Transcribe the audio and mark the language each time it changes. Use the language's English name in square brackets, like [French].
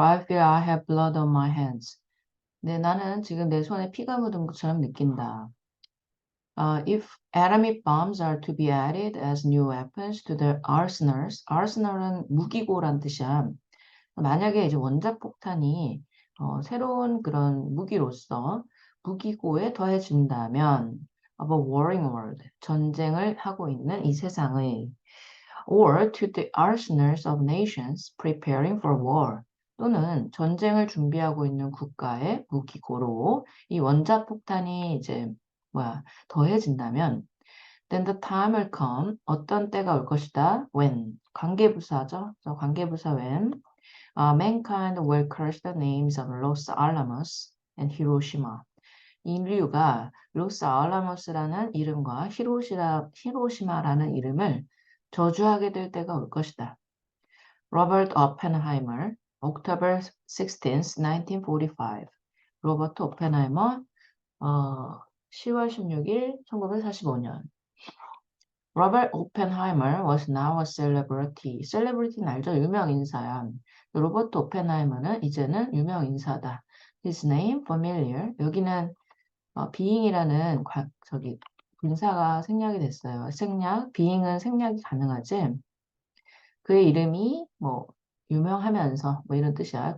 [English] I feel I have blood on my hands. [Korean] 네, 나는 지금 내 손에 피가 묻은 것처럼 느낀다. [English] If atomic bombs are to be added as new weapons to the arsenal은 [Korean] 무기고란 뜻이야. 만약에 이제 원자폭탄이 새로운 그런 무기로서 무기고에 더해진다면 [English] of a warring world, [Korean] 전쟁을 하고 있는 이 세상의 [English] or to the arsenals of nations preparing for war, [Korean] 또는 전쟁을 준비하고 있는 국가의 무기고로 이 원자폭탄이 이제 더해진다면 [English] then the time will come, [Korean] 어떤 때가 올 것이다. when, 관계부사죠. 그래서 관계부사 [English] when mankind will curse the names of Los Alamos and Hiroshima. [Korean] 인류가 로스 알라모스라는 이름과 히로시마라는 이름을 저주하게 될 때가 올 것이다. [English] 로버트 오펜하이머, October 16th, 1945. [Korean] 로버트 오펜하이머, 10월 16일, 1945년. [English] Robert Oppenheimer was now a celebrity. [Korean] 셀레브리티는 알죠? 유명 인사야. 로버트 오펜하이머는 이제는 유명 인사다. [English] His name familiar. [Korean] 여기는 being이라는 분사가 생략이 됐어요. 생략, being은 생략이 가능하지. 그의 이름이 유명하면서 이런 뜻이야.